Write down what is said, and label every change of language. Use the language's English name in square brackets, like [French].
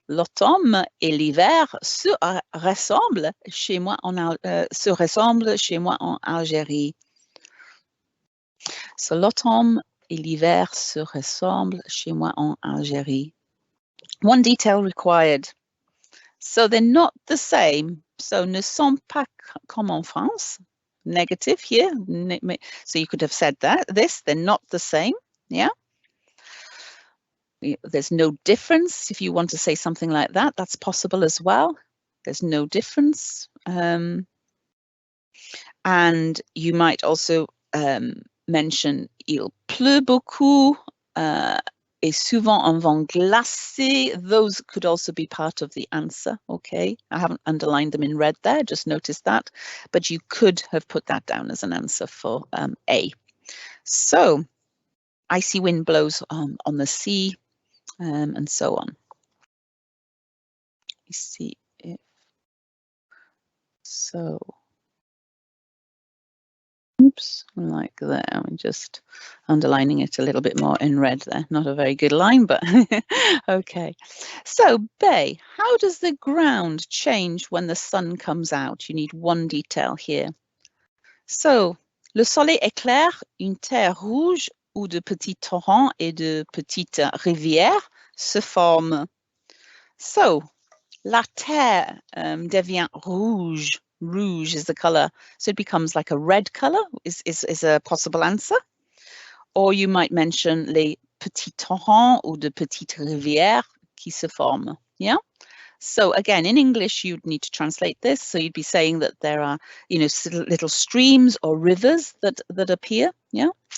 [French] L'automne et l'hiver se ressemblent chez moi en Algérie. So, l'automne et l'hiver se ressemblent chez moi en Algérie. [English] One detail required. So they're not the same. [French] So ne sont pas comme en France. [English] Negative here. So you could have said this, they're not the same. Yeah. There's no difference. If you want to say something like that, that's possible as well. There's no difference. And you might also mention [French] il pleut beaucoup, et souvent un vent glacé. [English] Those could also be part of the answer. Okay, I haven't underlined them in red there, just noticed that, but you could have put that down as an answer for A. So icy wind blows on the sea, and so on. Let me see if so. Oops, like there. I'm just underlining it a little bit more in red there. Not a very good line, but okay. So, B, how does the ground change when the sun comes out? You need one detail here. [French] So, le soleil éclaire une terre rouge où de petits torrents et de petites rivières se forment. So, la terre devient rouge. [English] Rouge is the color, so it becomes like a red color is a possible answer. Or you might mention [French] les petits torrents ou de petites rivières qui se forment. Yeah. [English] So again, in English, you'd need to translate this. So you'd be saying that there are, little streams or rivers that appear. Yeah.